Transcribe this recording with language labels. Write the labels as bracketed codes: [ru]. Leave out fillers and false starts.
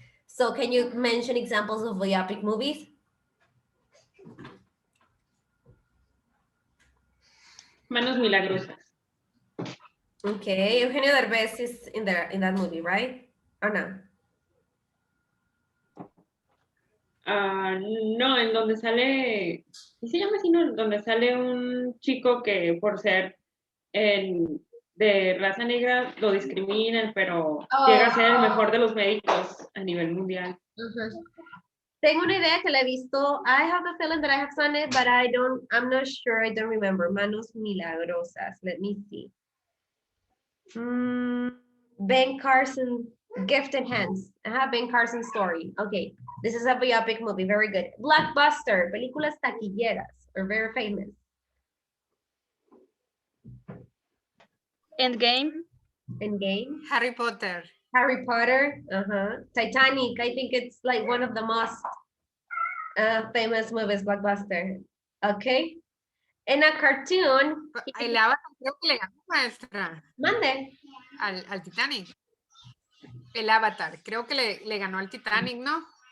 [en] So can you mention examples of biopic movies? [es] Manos milagrosas. [en] Okay, Eugenio Derbez is in that movie, right? Or no? [es] No, en donde sale, ¿sí se llama así? No, donde sale un chico que por ser de raza negra lo discriminan, pero llega a ser el mejor de los médicos a nivel mundial. Tengo una idea que la he visto. [en] I have a feeling that I have seen it, but I'm not sure. I don't remember. Manos Milagrosas. Let me see. Ben Carson, Gifted Hands. Ben Carson story. Okay, this is a biopic movie. Very good. Blockbuster, [es] películas taquilleras, [en] are very famous. Endgame. Endgame. Harry Potter. Harry Potter. Titanic. I think it's like one of the most famous movies, blockbuster. Okay. En a cartoon. [es] El Avatar creo que le ganó, maestra. Mande. Al Titanic. El Avatar, creo que le ganó al Titanic, ¿no?